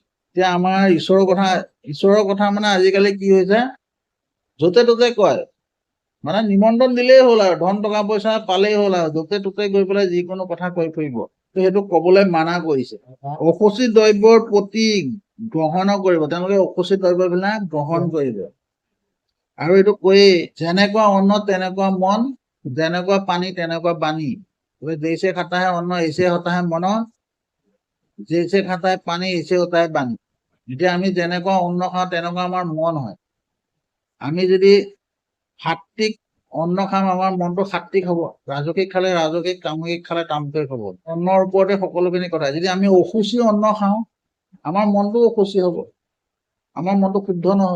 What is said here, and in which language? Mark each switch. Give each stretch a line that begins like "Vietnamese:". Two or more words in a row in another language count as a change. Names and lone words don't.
Assamese: এতিয়া আমাৰ ঈশ্বৰৰ কথা মানে আজিকালি কি হৈছে য'তে ত'তে কয়, মানে নিমন্ত্ৰণ দিলেই হ'ল আৰু ধন টকা পইচা পালেই হ'ল আৰু য'তে ত'তে গৈ পেলাই যিকোনো কথা কৈ ফুৰিব, সেইটো কবলৈ মানা কৰিছে। অসুচি দ্ৰব্যৰ প্ৰতি গ্ৰহণ কৰিব, তেওঁলোকে অসুচি দ্ৰব্যবিলাক গ্ৰহণ কৰিব। আৰু এইটো কৈয়ে যেনেকুৱা অন্ন তেনেকুৱা মন, যেনেকুৱা পানী তেনেকুৱা বাণী।
Hindi: जैसे खाता है अन्न ऐसे होता है मन, जैसे खाता है पानी ऐसे होता है बाणी।
Assamese: এতিয়া আমি যেনেকুৱা অন্ন খাওঁ তেনেকুৱা আমাৰ মন হয়। আমি যদি সাত্বিক অন্ন খাম আমাৰ মনটো সাত্বিক হ'ব, ৰাজসিক খালে ৰাজসিক, তামসিক খালে তামসিক হ'ব। অন্নৰ ওপৰতে সকলোখিনি কথা। যদি আমি অসুচি অন্ন খাওঁ আমাৰ মনটো অসুচি হ'ব, আমাৰ মনটো শুদ্ধ নহ'ব।